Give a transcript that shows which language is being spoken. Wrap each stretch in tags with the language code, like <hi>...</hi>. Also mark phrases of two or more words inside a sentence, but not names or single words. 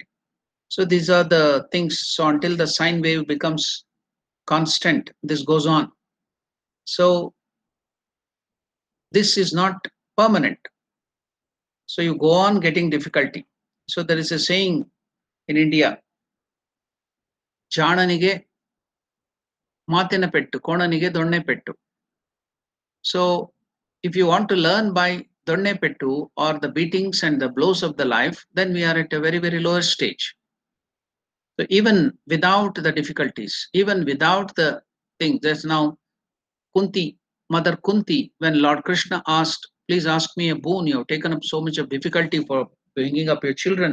<en>So these are the things. So until the sine wave becomes constant, this goes on. So this is not permanent. So you go on getting difficulty. So there is a saying in India,</en> <kn>ಜಾಣನಿಗೆ ಮಾತಿನ ಪೆಟ್ಟು ಕೋಣನಿಗೆ ದೊಣ್ಣೆ ಪೆಟ್ಟು.</kn> <en>So if you want to learn by</en> <kn>ದೊಣ್ಣೆ ಪೆಟ್ಟು</kn> <en>or the beatings and the blows of the life, then we are at a very, very lower stage. So even without the difficulties, even without the things, there's now Kunti, Mother Kunti, when Lord Krishna asked, please ask me a boon, you have taken up so much of difficulty for bringing up your children.</en>